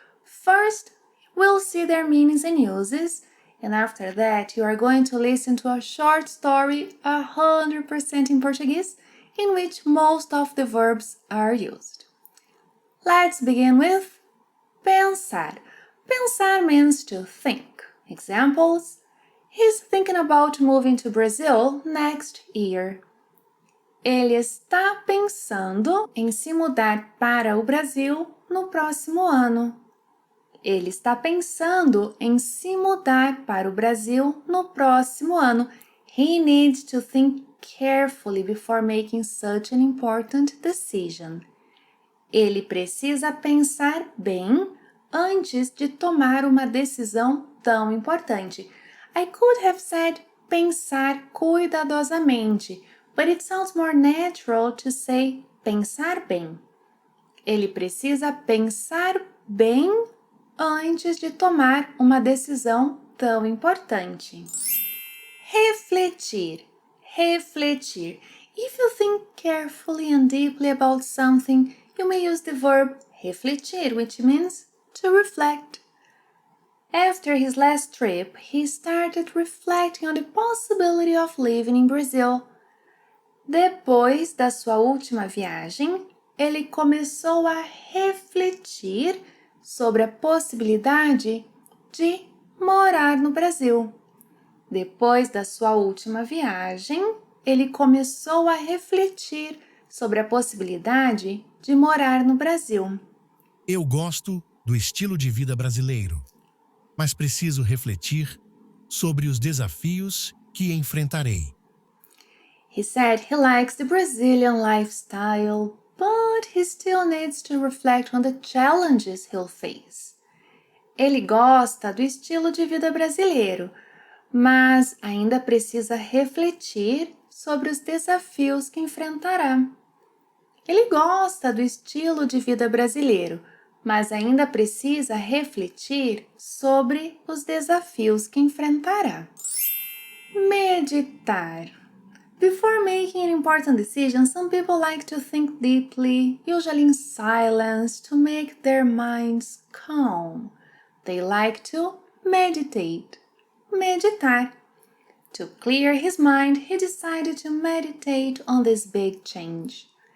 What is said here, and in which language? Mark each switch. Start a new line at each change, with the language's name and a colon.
English: First, we'll see their meanings and uses, and after that, you are going to listen to a short story 100% in Portuguese, in which most of the verbs are used. Let's begin with pensar. Pensar means to think. Examples: he's thinking about moving to Brazil next year.
Portuguese: Ele está pensando em se mudar para o Brasil no próximo ano. Ele está pensando em se mudar para o Brasil no próximo ano.
English: He needs to think carefully before making such an important decision.
Portuguese: Ele precisa pensar bem antes de tomar uma decisão tão importante.
English: I could have said
Portuguese: pensar cuidadosamente,
English: but it sounds more natural to say
Portuguese: pensar bem. Ele precisa pensar bem antes de tomar uma decisão tão importante. Refletir. Refletir.
English: If you think carefully and deeply about something, you may use the verb refletir, which means to reflect. After his last trip, he started reflecting on the possibility of living in Brazil.
Portuguese: Depois da sua última viagem, ele começou a refletir sobre a possibilidade de morar no Brasil. Depois da sua última viagem, ele começou a refletir sobre a possibilidade de morar no Brasil. Eu gosto do estilo de vida brasileiro, mas preciso refletir sobre os desafios que enfrentarei.
English: He said he likes the Brazilian lifestyle, but he still needs to reflect on the challenges he'll face.
Portuguese: Ele gosta do estilo de vida brasileiro, mas ainda precisa refletir sobre os desafios que enfrentará. Ele gosta do estilo de vida brasileiro, mas ainda precisa refletir sobre os desafios que enfrentará. Meditar.
English: Before making an important decision, some people like to think deeply, usually in silence, to make their minds calm. They like to meditate. Meditar. To clear his mind, he decided to meditate on this big change.